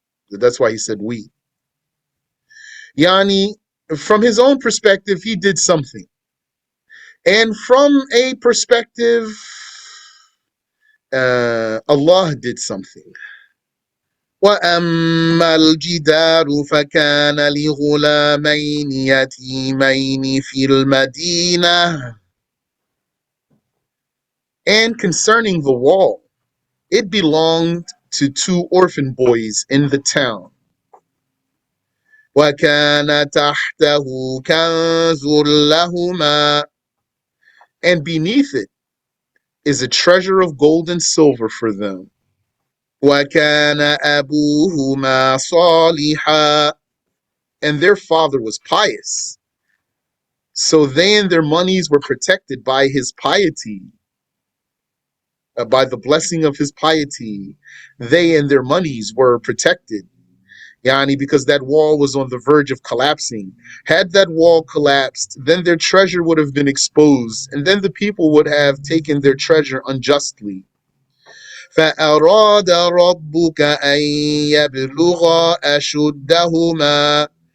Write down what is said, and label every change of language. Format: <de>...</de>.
<en>That's why he said we. Yani, from his own perspective, he did something. And from a perspective, Allah did something.</en> <ar>وأما الجدار فكان لغلامين يتيمين في المدينة.</ar> <en>And concerning the wall, it belonged to two orphan boys in the town.</en> <ar>وكان تحته كنز لهما.</ar> <en>And beneath it is a treasure of gold and silver for them.</en> <ar>وكان أبوهما صالحا.</ar> <en>And their father was pious. So they and their monies were protected by his piety, by the blessing of his piety. They and their monies were protected. Yani, because that wall was on the verge of collapsing. Had that wall collapsed, then their treasure would have been exposed, and then the people would have taken their treasure unjustly.</en> <ar>فَأَرَادَ رَبُّكَ أَن يَبْلُغَا أَشُدَّهُمَا.</ar>